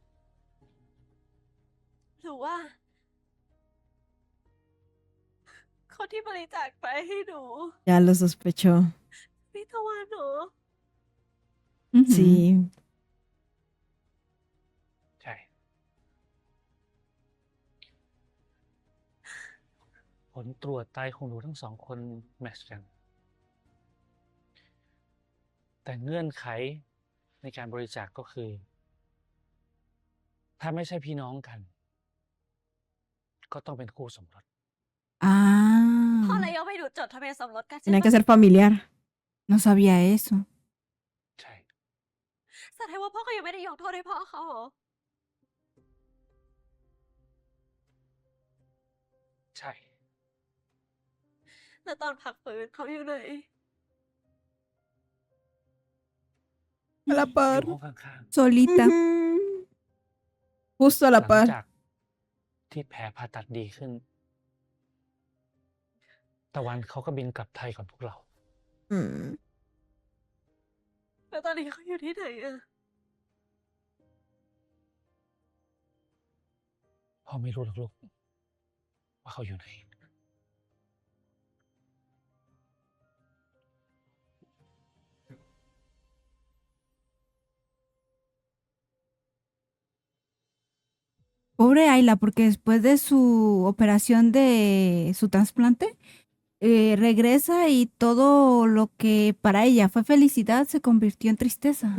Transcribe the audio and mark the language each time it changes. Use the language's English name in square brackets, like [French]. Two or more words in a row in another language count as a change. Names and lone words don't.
[Thai] หรือว่า เขาคนที่บริจาคไปให้หนู [Spanish] Ya lo sospechó. [Thai] พี่ทวารหนู [Spanish] Ujú. Sí. [Thai] ใช่ ผลตรวจไตของหนูทั้งสองคนแมทช์กัน แต่เงื่อนไขในการบริจาคก็คือ ถ้าไม่ใช่พี่น้องกัน ก็ต้องเป็นคู่สมรส พ่อ [Spanish] Ah, [Thai] เลยยอมให้หนูจดทะเบียนสมรสกันใช่ [Spanish] Tiene [Thai] ปะ [Spanish] que ser familiar. no sabía eso. [Thai] ใช่ แสดงว่าพ่อก็ยังไม่ได้ยกโทษให้พ่อเขาเหรอ ใช่ แล้วตอนพักฟื้นเขาอยู่ไหน [Spanish] A la [Thai] อยู่ [Spanish] par. [Thai] ห้องข้าง [Spanish] Solita. Ujú. Justo a [Thai] ๆ ห [Spanish] la [Thai] ลัง [Spanish] par. [Thai] จากที่แผลผ่าตัดดีขึ้น ตะวันเขาก็บินกลับไทยก่อนพวกเรา Mm. แล้วตอนนี้เขาอยู่ที่ไหนอะ พ่อไม่รู้หรอกลูกว่าเขาอยู่ไหน [Spanish] Pobre Ayla, porque después de su operación de su trasplante, regresa y todo lo que para ella fue felicidad se convirtió en tristeza.